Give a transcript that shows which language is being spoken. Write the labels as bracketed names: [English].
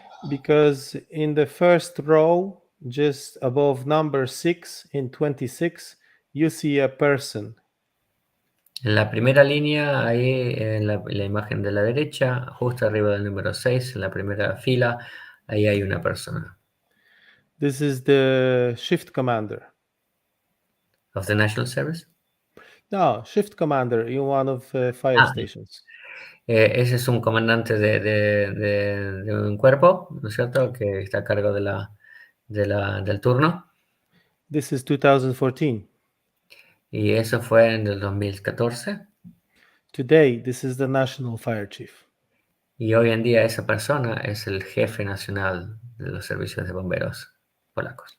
[English] Because in the first row, just above number 6 in 26, you see a person. [Spanish] En la primera línea, ahí en la imagen de la derecha, justo arriba del número 6, en la primera fila, ahí hay una persona. [English] This is the shift commander. ¿Of the National Service? No, shift commander in one of fire stations. [Spanish] Ese es un comandante de un cuerpo, ¿no es cierto?, que está a cargo del turno. [English] This is 2014. [Spanish] Y eso fue en el 2014. [English] Today, this is the national fire chief. [Spanish] Y hoy en día esa persona es el jefe nacional de los servicios de bomberos polacos.